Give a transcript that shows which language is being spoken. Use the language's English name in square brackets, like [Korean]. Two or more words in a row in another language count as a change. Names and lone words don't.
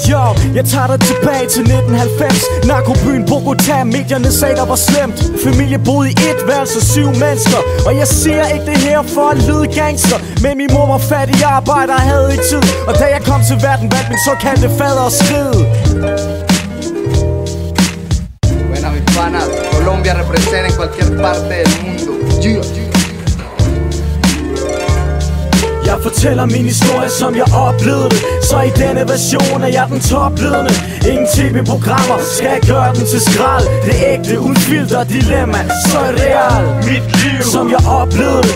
[Danish] Jo, jeg tager dig tilbage til 1990. Narkobyen Bogota, medierne sagde der var slemt. Familie boede i et værelse, 7 mennesker. Og jeg siger ikke det her for at lyde gangster, men min mor var fattig arbejder og havde ikke tid. Og da jeg kom til verden, valgte min såkaldte fader at skride. [Spanish] Buena mis panas, Colombia representa en cualquier parte del mundo. [Danish] Jeg fortæller min historie, som jeg oplevede det. Så i denne version er jeg den topledende. Ingen tv-programmer skal gøre den til skrald. Det er ægte, uden filter, dilemma. Så er real mit liv, som jeg oplevede det.